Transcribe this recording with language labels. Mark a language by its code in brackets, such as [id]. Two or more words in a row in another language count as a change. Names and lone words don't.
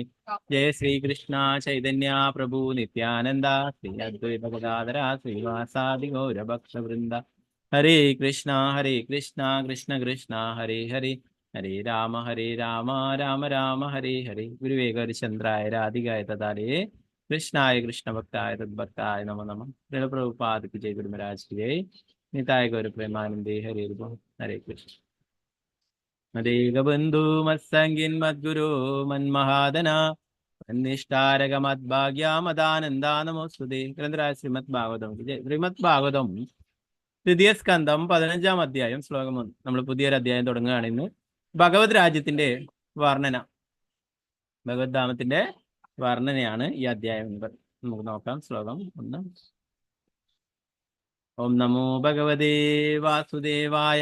[sa] ജയ ശ്രീകൃഷ്ണ ചൈതന്യ പ്രഭു നിത്യാനന്ദ ശ്രീ അദ്വൈത ഗദാധര ശ്രീവാസാദി ഗൗരഭക്തവൃന്ദ. ഹരേ കൃഷ്ണ കൃഷ്ണ കൃഷ്ണ ഹരേ ഹരേ ഹരേ രാമ രാമ രാമ ഹരേ ഹരേ. ഗുരുവേ ഗൗരിചന്ദ്രായ രാധികായ തദാലേ കൃഷ്ണായ കൃഷ്ണഭക്തായ തദ്ഭക്തായ നമോ നമഃ. [hi] പ്രഭുപാദ് ജയ ഗുരു മഹാരാജ് की जय. [sa] निताय गौर प्रेमानंदे हरे हरे कृष्ण. मदेगबंधु मत्संगिन मद्गुरु मन्महादना निष्ठारक मद्भाग्या मदानंदा नमोस्तुते. [hi] ഗ്രന്ഥരായ ശ്രീമദ് ഭാഗവതം की जय. [ml] ശ്രീമദ് ഭാഗവതം തൃതീയ സ്കന്ധം 15-ാം അധ്യായം ശ്ലോകം 1. നമ്മൾ പുതിയൊരു അധ്യായം തുടങ്ങുകയാണ് ഇന്ന്. ഭഗവത് രാജ്യത്തിന്റെ വർണ്ണന, ഭഗവത് ധാമത്തിന്റെ വർണ്ണനയാണ് ഈ അധ്യായം. നമുക്ക് നോക്കാം. ശ്ലോകം 1. [sa] ഓം നമോ ഭഗവതേ വാസുദേവായ.